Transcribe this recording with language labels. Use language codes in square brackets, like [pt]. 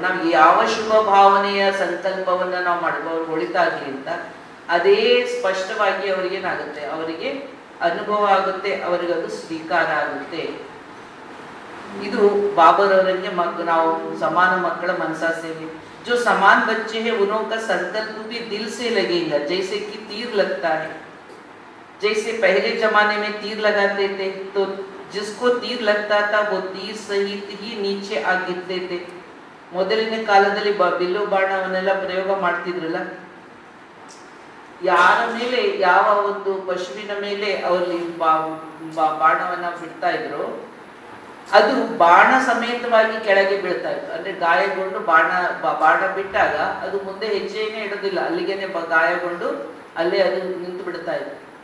[kn] ನಾವು ಯಾವ ಶುಭ ಭಾವನೆಯ ಸಂಕಲ್ಪವನ್ನ ನಾವು ಮಾಡುವ ಅವ್ರಿಗೆ ಒಳಿತಾಗ್ಲಿ ಅಂತ ಅದೇ ಸ್ಪಷ್ಟವಾಗಿ ಅವರಿಗೇನಾಗುತ್ತೆ, ಅವರಿಗೆ ಅನುಭವ ಆಗುತ್ತೆ, ಅವರಿಗೆ ಅದು ಸ್ವೀಕಾರ ಆಗುತ್ತೆ. ಇದು ಬಾಬರವರಿಗೆ ನಾವು ಸಮಾನ ಮಕ್ಕಳ ಮನಸಾ ಸೇವೆ. [hi] जो समान बच्चे हैं उन्हों का संकल्प भी दिल से लगेगा, जैसे कि तीर लगता है. जैसे पहले जमाने में तीर लगाते थे तो जिसको तीर लगता था वो तीर सहित ही नीचे आ गिरते थे. [kn] ಮೊದಲಿನ ಕಾಲದಲ್ಲಿ ಬಿಲ್ಲು ಬಾಣವನ್ನೆಲ್ಲ ಪ್ರಯೋಗ ಮಾಡ್ತಿದ್ರಲ್ಲ, ಯಾರ ಮೇಲೆ ಯಾವ ಒಂದು ಪಶುವಿನ ಮೇಲೆ ಅವರಲ್ಲಿ ಬಾಣವನ್ನ ಬಿಡ್ತಾ ಇದ್ರು ಅದು ಬಾಣ ಸಮೇತವಾಗಿ ಕೆಳಗೆ ಬೀಳ್ತಾ ಇತ್ತು. ಅಂದ್ರೆ ಗಾಯಗೊಂಡು ಬಾಣ ಬಿಟ್ಟಾಗ ಅದು ಮುಂದೆ ಹೆಜ್ಜೆಯೇ ಇಡೋದಿಲ್ಲ, ಅಲ್ಲಿಗೆನೆ ಗಾಯಗೊಂಡು ಅಲ್ಲೇ ಅದು ನಿಂತು ಬಿಡ್ತಾ ಇತ್ತು.